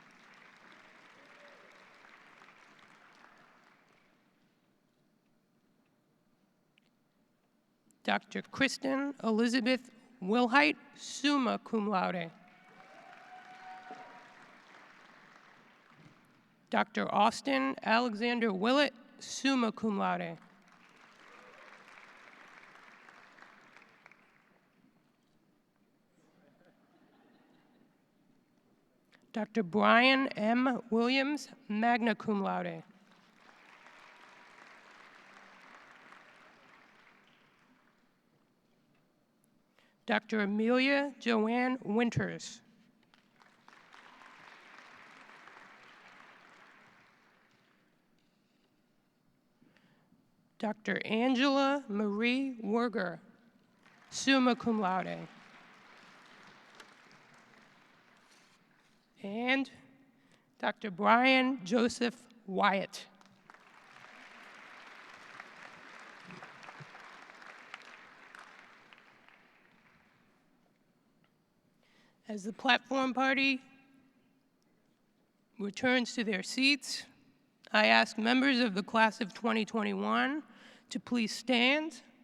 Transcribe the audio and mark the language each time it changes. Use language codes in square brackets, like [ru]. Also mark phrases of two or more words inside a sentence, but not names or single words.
[en] Dr. Kristen Elizabeth Wilhite, [la] summa cum laude. [en] Dr. Austin Alexander Willett, [la] summa cum laude. [en] Dr. Brian M. Williams, [la] magna cum laude. [en] Dr. Amelia Joanne Winters. Dr. Angela Marie Werger, [la] summa cum laude. [en] And Dr. Brian Joseph Wyatt. As the platform party returns to their seats, I ask members of the class of 2021 to please stand.